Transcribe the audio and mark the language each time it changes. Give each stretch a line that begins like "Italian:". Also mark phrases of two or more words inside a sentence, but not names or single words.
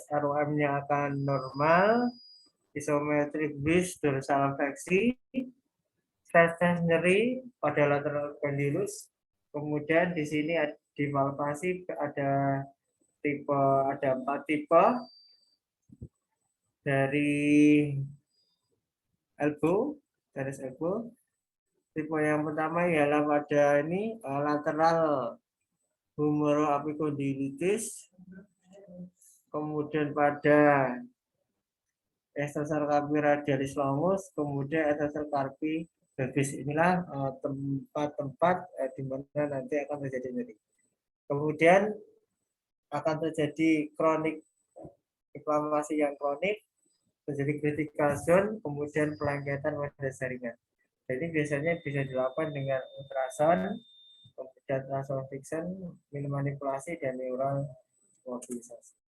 Indonesian: ROM-nya akan normal,
English: isometric bridge
Indonesian: dorsal fleksi, stress nyeri pada lateral epicondylus, kemudian di sini di palpasi ada 4 tipe dari elbow,
English: tenis elbow.
Indonesian: Tipe yang pertama ialah pada ini lateral humeroapicondylitis, kemudian pada
Latin: extensor carpi radialis longus,
Indonesian: kemudian
Latin: extensor carpi brevis.
Indonesian: Inilah tempat-tempat di mana nanti akan terjadi nyeri. Kemudian akan terjadi kronik, inflamasi yang kronik, terjadi
English: critical zone,
Indonesian: kemudian pelengketan pada jaringan. Jadi biasanya bisa dilakukan dengan ultrasound, kemudian transfixion, manipulasi, dan neural mobilisasi.